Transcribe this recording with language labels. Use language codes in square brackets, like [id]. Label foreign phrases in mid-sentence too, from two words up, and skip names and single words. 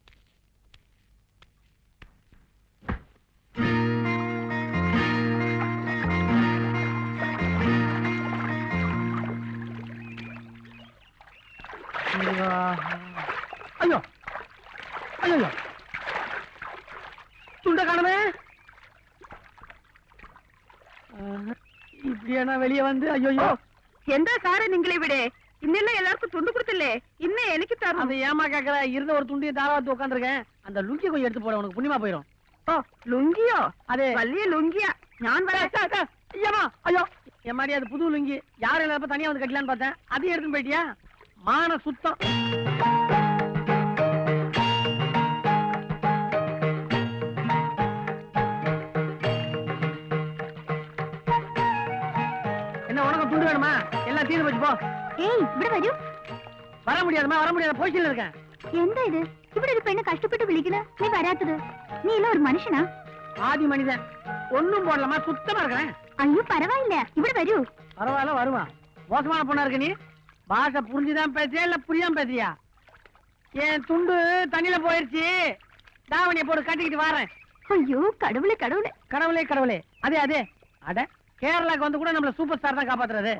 [ta] ஐயோ ஐயோ துண்ட காணமே. இப்படியா வெளியே வந்து ஐயோ [ml] എന്താ സാറേ നിങ്ങൾ ഇവിടെ? ഇന്നലെ എല്ലാവർക്കും തുണ്ട് കൊടുത്തില്ലേ? ഇന്ന് എനിക്ക് തരണം. [ta] அது ஏமா கேக்குற? இருந்த ஒரு துண்டியை தாராவத்து உட்காந்துருக்கேன். அந்த லுங்கி கொஞ்சம் எடுத்து போட, உனக்கு புண்ணியமா போயிடும். [ml] ഓ ലുങ്കിയോ? [ta] அதே [ml] വലിയ ലുങ്കിയാ. ഞാൻ [ta] ஐயமா ஐயோ எம்மாடி, அது புது லுங்கி. யாரும் இல்லாத தனியா வந்து கட்டலான்னு பார்த்தேன். அதையும் எடுத்துன்னு போயிட்டியா? மான சுத்தம். என்ன உனக்கு துண்டு வேணுமா? எல்லாம் தீர்ந்து போச்சு போ. [ml] ഏയ് ഇവിടെ വരൂ. [ta] வர முடியாதுமா, வர முடியாது, போய்ச்சில இருக்கேன். [ml] എന്താ ഇത്? ഇവിടെ ഒരു പെണ്ണ് കഷ്ടപ്പെട്ട് വിളിക്കണ, നീ വരാത്തത്? നീ എല്ലാം ഒരു മനുഷ്യനാ? [ta] ஆதி மனிதன். ஒண்ணும் போடலமா, சுத்தமா இருக்கிறேன். [ml] അയ്യോ പരവായില്ല, ഇവിടെ വരൂ. [ta] பரவாயில்ல, வருவா. மோசமான பொண்ணா இருக்க நீ. பாஷை புரிஞ்சுதான் பேசியா இல்ல புரியாம பேசியா? என் துண்டு தண்ணியில போயிருச்சு. தாவணியை போட்டு கட்டிக்கிட்டு வரேன். ஐயோ கடவுளே கடவுளே கடவுளே கடவுளே. அதே அதே அட, கேரளாக்கு வந்து கூட நம்மள [en] super star [ta] தான் காப்பாத்துறது.